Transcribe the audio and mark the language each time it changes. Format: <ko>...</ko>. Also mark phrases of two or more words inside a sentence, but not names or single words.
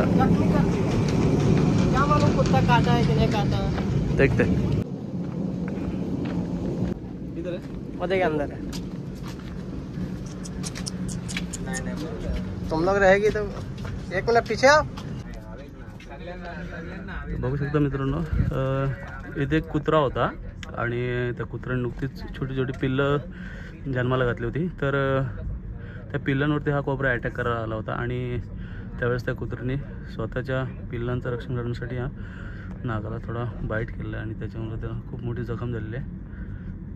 <hi>जख्मी कर दिया। क्या मालूम कुत्ता काटा है कि नहीं काटा। देखते इधर है, पौधे के अंदर है। तुम लोग रहेगी तो एक मिनट पीछे आओ।</hi> <mr>बघू शकता मित्रांनो, इथे एक कुत्रा होता आणि त्या कुत्र्याने नुकतीच छोटी छोटी पिल्लं जन्माला घातली होती। तर त्या पिल्लांवरती हा कोब्रा अटॅक करायला आला होता आणि त्यावेळेस त्या कुत्र्याने स्वतःच्या पिल्लांचं रक्षण करण्यासाठी हा नाकाला थोडा बाईट केलेला आहे आणि त्याच्यामुळे त्याला खूप मोठी जखम झालेली आहे।</mr>